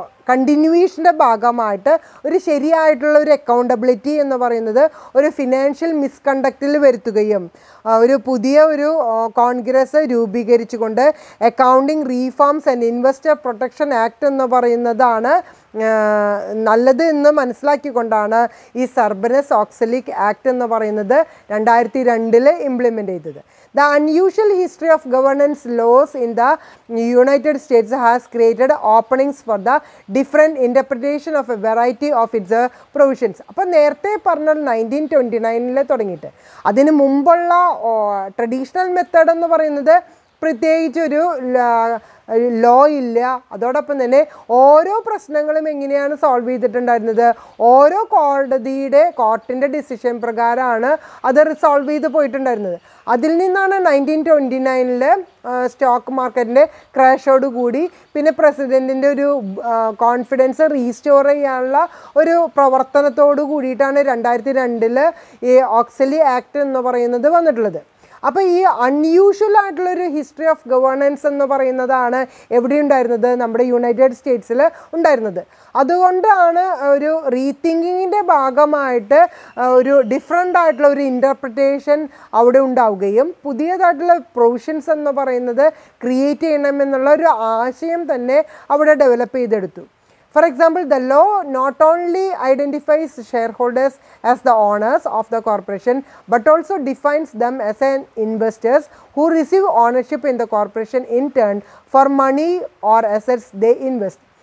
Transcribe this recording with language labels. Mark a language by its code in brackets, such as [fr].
[ml] കണ്ടിന്യൂവേഷൻ്റെ ഭാഗമായിട്ട് ഒരു ശരിയായിട്ടുള്ള ഒരു അക്കൗണ്ടബിലിറ്റി എന്ന് പറയുന്നത് ഒരു ഫിനാൻഷ്യൽ മിസ്കണ്ടക്റ്റിൽ വരുത്തുകയും ഒരു പുതിയ ഒരു Congress രൂപീകരിച്ചുകൊണ്ട് accounting reforms and investor protection act എന്ന് പറയുന്നതാണ് നല്ലത് എന്ന് മനസ്സിലാക്കിക്കൊണ്ടാണ് ഈ സർബനസ്-ഓക്സ്ലി ആക്ട് എന്ന് പറയുന്നത് 2002 ഇംപ്ലിമെൻ്റ് ചെയ്തത്. [en] The unusual history of governance laws in the United States has created openings for the different interpretation of a variety of its provisions. [ml] അപ്പോൾ നേരത്തെ പറഞ്ഞ 1929 തുടങ്ങിയിട്ട് അതിന് മുമ്പുള്ള ട്രഡീഷണൽ മെത്തേഡ് എന്ന് പറയുന്നത് പ്രത്യേകിച്ചൊരു ലോ ഇല്ല. അതോടൊപ്പം തന്നെ ഓരോ പ്രശ്നങ്ങളും എങ്ങനെയാണ് സോൾവ് ചെയ്തിട്ടുണ്ടായിരുന്നത്, ഓരോ കോർട്ടിൻ്റെ ഡിസിഷൻ പ്രകാരമാണ് അത് റിസോൾവ് ചെയ്ത് പോയിട്ടുണ്ടായിരുന്നത്. അതിൽ നിന്നാണ് 1929 സ്റ്റോക്ക് മാർക്കറ്റിൻ്റെ ക്രാഷോടുകൂടി പിന്നെ പ്രസിഡൻറ്റിൻ്റെ ഒരു കോൺഫിഡൻസ് റീസ്റ്റോർ ചെയ്യാനുള്ള ഒരു പ്രവർത്തനത്തോടു കൂടിയിട്ടാണ് 2002 ഈ ഓക്സ്ലി ആക്ട് എന്ന് പറയുന്നത് വന്നിട്ടുള്ളത്. അപ്പോൾ ഈ അൺയൂഷ്വൽ ആയിട്ടുള്ളൊരു [en] history of governance [ml] എന്ന് പറയുന്നതാണ് എവിടെ ഉണ്ടായിരുന്നത്, നമ്മുടെ യുണൈറ്റഡ് സ്റ്റേറ്റ്സിൽ ഉണ്ടായിരുന്നത്. അതുകൊണ്ടാണ് ഒരു റീതിങ്കിങ്ങിൻ്റെ ഭാഗമായിട്ട് ഒരു ഡിഫറെൻ്റ് ആയിട്ടുള്ള ഒരു ഇൻ്റർപ്രിറ്റേഷൻ അവിടെ ഉണ്ടാവുകയും പുതിയതായിട്ടുള്ള പ്രൊവിഷൻസ് എന്ന് പറയുന്നത് ക്രിയേറ്റ് ചെയ്യണമെന്നുള്ള ഒരു ആശയം തന്നെ അവിടെ ഡെവലപ്പ് ചെയ്തെടുത്തു. [en] For example, the law not only identifies shareholders as the owners of the corporation but also defines them as an investors who receive ownership in the corporation in turn for money or assets they invest.